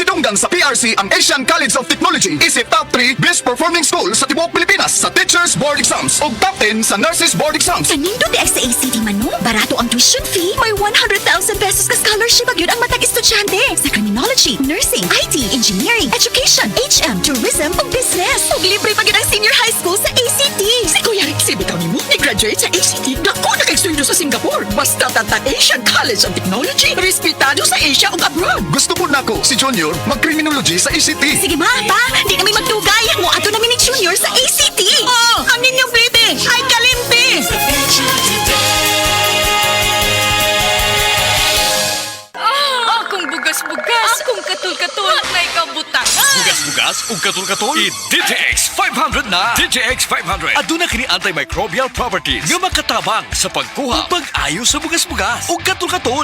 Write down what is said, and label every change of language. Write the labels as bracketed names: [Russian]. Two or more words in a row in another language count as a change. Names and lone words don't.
[Cebuano] Bilang sa PRC ang Asian College of Technology, isip top 3 best performing school sa tibuok Pilipinas sa Teachers Board Exams ug top 10 sa Nurses Board Exams. Kanindo di ay sa ACT man no? Barato ang [English] tuition fee. [Cebuano] May 100,000 pesos ka scholarship agad ang matag estudyante sa criminology, nursing, IT, engineering, education, HM, tourism ug business. Ug libre pa gid ang [English] senior high school [Cebuano] sa ACT. Si Kuya Rexy bitaw nimo ni-graduate sa ACT. Dako na kay sweldo sa Singapore. Basta tata Asian College of Technology. Respetado sa Asia ug abroad. Gusto po nako si Junior mag-criminology sa ICT. Sige ma, pa, di namin magtugay. Mo ato namin ni Junior sa ACT. Oh, ang inyong baby ay kalimpi. Akong bugas-bugas, akong katul-katul, may kabutangan. Bugas-bugas ug katul-katul i-DTX 500 na. DTX 500 aduna kini [English] antimicrobial properties [Cebuano] nga makatabang sa pagkuha ug pag-ayo sa bugas-bugas ug katul-katul.